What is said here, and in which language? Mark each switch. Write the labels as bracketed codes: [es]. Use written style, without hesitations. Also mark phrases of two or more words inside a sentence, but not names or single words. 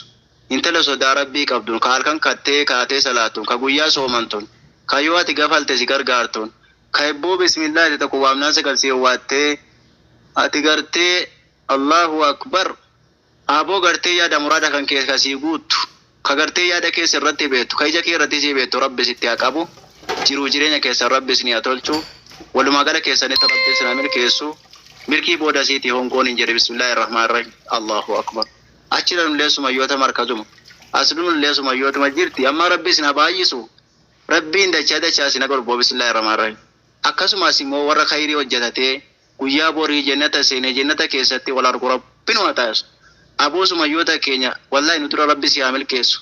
[om] Intala sodaa rabbii qabdu ka halkan kaatee salaatuun ka guyyaa soomantuun ka yoo ati gafalte si gargaartuun ka ebboo bismillah ati tokko waamnaan sagalsii waattee ati gartee [ar] الله أكبر [om] aboo gartee yaada muraada kan keessa sii guuttu ka gartee yaada keessa irratti beektu ka ija kee irratti sii beektu rabbi sitti haa qabu jiruu jireenya keessa rabbi isin haa tolchu walumaa gala keessanitti rabbi isin haa milkeessu milkii booda siitii hongoon hin jedhe [ar] بسم الله الرحمن الرحيم الله أكبر. [om] Achiran leesuma yoota markazuma asdun leesuma yoota jirti amma rabbi isin haa baay'isu rabbiin dachaa isin golboo bismillahirrahmanirrahim. Akkasumas immoo warra khayrii hojjetatee guyyaa borii jannata seenee jannata keessatti wal argu rabbiin haa taasisu. Aboosuma yoota keenya wallahi nu dura rabbi si haa milkeessu.